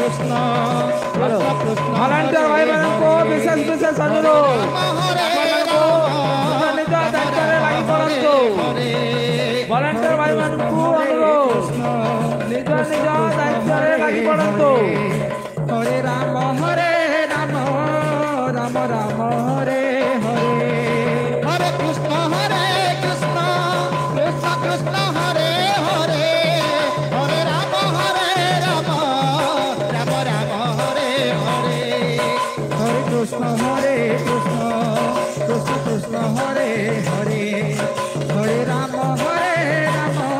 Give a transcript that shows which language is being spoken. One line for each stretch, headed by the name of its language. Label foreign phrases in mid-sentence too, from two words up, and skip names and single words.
Odia: ଭଲାଣ୍ଟିୟର ଭାଇମାନଙ୍କୁ ବିଶେଷ ବିଶେଷ ଅନୁରୋଧ ଆପଣମାନଙ୍କୁ ନିଜ ନିଜ ଦାୟିତ୍ୱରେ ଲାଗି ପଡ଼ନ୍ତୁ। ଭଲାଣ୍ଟିୟର ଭାଇମାନଙ୍କୁ ଅନୁରୋଧ ନିଜ ନିଜ ଦାୟିତ୍ୱରେ ଲାଗି ପଡ଼ନ୍ତୁ।
Sanskrit: हरे राम राम राम हरे हरे हरे कृष्ण कृष्ण कृष्ण हरे हरे हरे राम राम राम राम हरे हरे हरे कृष्ण कृष्ण कृष्ण हरे हरे हरे राम राम